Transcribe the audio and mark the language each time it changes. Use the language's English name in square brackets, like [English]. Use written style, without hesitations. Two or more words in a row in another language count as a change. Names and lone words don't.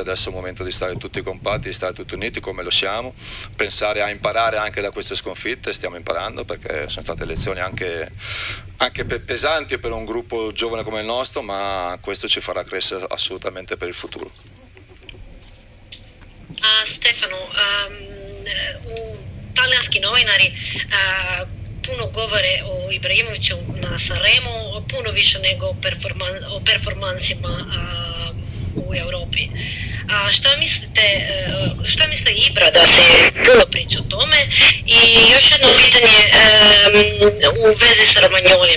[Italian] Adesso è il momento di stare tutti compatti, di stare tutti uniti come lo siamo, pensare a imparare anche da queste sconfitte. Stiamo imparando perché sono state lezioni anche pesanti per un gruppo giovane come il nostro, ma questo ci farà crescere assolutamente per il futuro. [Croatian] Stefano, talijanski novinari puno govore o Ibrahimoviću na Sanremu, puno više nego o performansima u Europi. Šta misle Ibra da se puno priča o tome? I još jedno pitanje u vezi sa Romagnolijem.